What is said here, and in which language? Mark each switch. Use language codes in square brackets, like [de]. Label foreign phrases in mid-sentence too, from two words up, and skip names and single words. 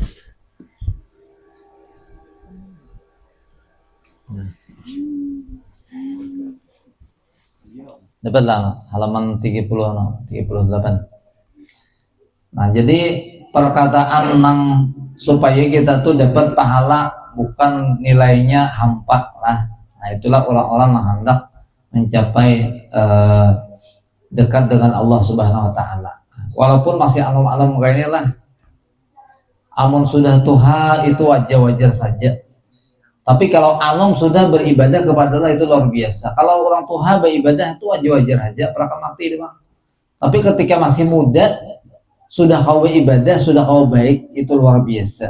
[id] Dapatlah halaman 30 38. Nah, jadi perkataan nang supaya kita tuh dapat pahala bukan nilainya hampa lah. Nah, itulah orang-orang yang hendak mencapai dekat dengan Allah Subhanahu wa taala. Walaupun masih alam-alam kayak ini lah. Amun sudah tuha itu wajar-wajar saja. Tapi kalau anom sudah beribadah kepada Allah itu luar biasa. Kalau orang tuha beribadah itu wajar-wajar aja, pernah mati bang. Tapi ketika masih muda, sudah kau beribadah, sudah kau baik, itu luar biasa.